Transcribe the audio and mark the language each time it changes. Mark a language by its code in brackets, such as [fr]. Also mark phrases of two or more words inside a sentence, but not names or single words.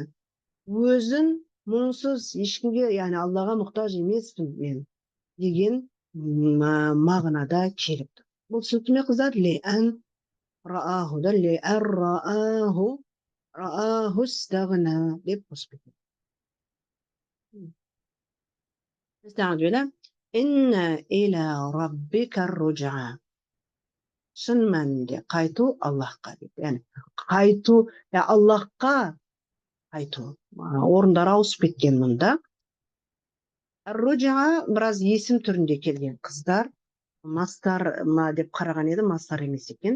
[kk] Өзін мұңсыз, ешкімге, яғни Аллаға мұқтаж емеспін мен деген мағынада келіп тұр. Бұл түсінікті қыздар? [ar] لأن رآه [kk] да, [ar] لأن رآه استغنى [kk] деп қосып кетеді. [ar] Estağfirullah. إن إلى ربك الرجعى. [kk] Шын мәнінде қайту Аллахқа дейді. Yani қайту, Аллахқа қайту. Орындары ауысып кеткен мұнда. Руджа біраз есім түрінде келген қыздар. Мастар деп қараған еді, мастар емес екен.